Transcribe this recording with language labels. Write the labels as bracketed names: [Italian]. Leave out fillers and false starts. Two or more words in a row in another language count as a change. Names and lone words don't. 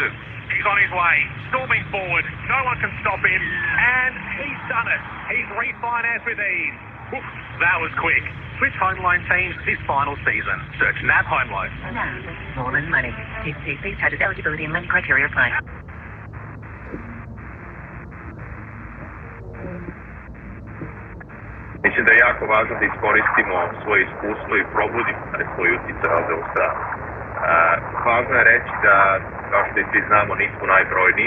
[English] He's on his way, storming forward. No one can stop him, and he's done it. He's refinanced with ease. Oof, that was quick. Switch home loan teams this final season. Search NAB Home Loan. NAB, more than money. TCP, status, eligibility and lending criteria apply. [Croatian] Mislim da je jako važno da iskoristimo svoje iskustvo i probudimo svoj utjecaj ovdje u stranu. Važno je reći da, kao što i svi znamo, nismo najbrojniji.